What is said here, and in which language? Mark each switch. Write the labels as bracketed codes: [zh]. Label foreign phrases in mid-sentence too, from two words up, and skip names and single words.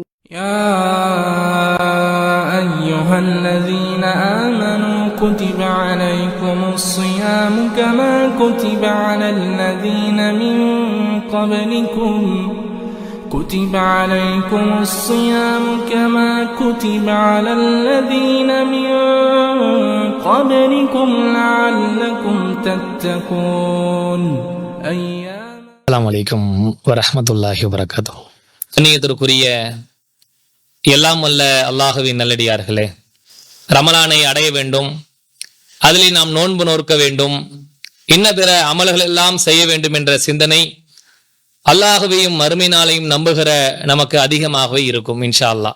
[ar] يا أيها الذين آمنوا كتب عليكم الصيام كما كتب على الذين من قبلكم كتب عليكم الصيام كما كتب على الذين من قبلكم لعلكم تتقون أيام. السلام عليكم ورحمة الله وبركاته. [ta] கண்ணியத்திற்குரிய எல்லாம் வல்ல அல்லாஹ்வின் நல்லடியார்களே, ரமலானை அடைய வேண்டும், அதில் நாம் நோன்பு நோற்க வேண்டும், இன்ன பிற அமல்கள் எல்லாம் செய்ய வேண்டும் என்ற சிந்தனை அல்லாஹ்வையும் மறுமை நாளையும் நம்புகிற நமக்கு அதிகமாகவே இருக்கும் [ar] إن شاء الله.